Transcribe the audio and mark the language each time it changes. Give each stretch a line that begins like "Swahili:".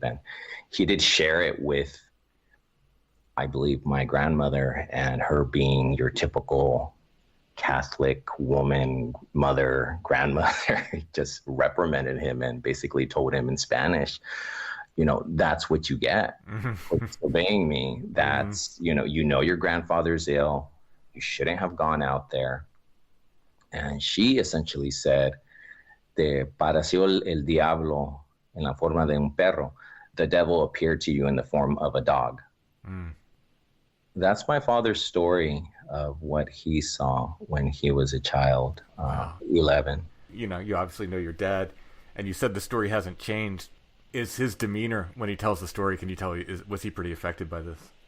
English: And he did share it with, I believe, my grandmother, and her being your typical Catholic woman, mother, grandmother, just reprimanded him and basically told him in Spanish, you know, that's what you get for disobeying me. That's, you know, your grandfather's ill. You shouldn't have gone out there.
Spanish: And she essentially said, te pareció el diablo en la forma de un perro.
English: The devil appeared to you in the form of a dog. That's my father's story of what he saw when he was a child, 11. You know, you obviously know your dad, and you said the story hasn't changed. Is his demeanor when he tells the story, can you tell, was he pretty affected by this?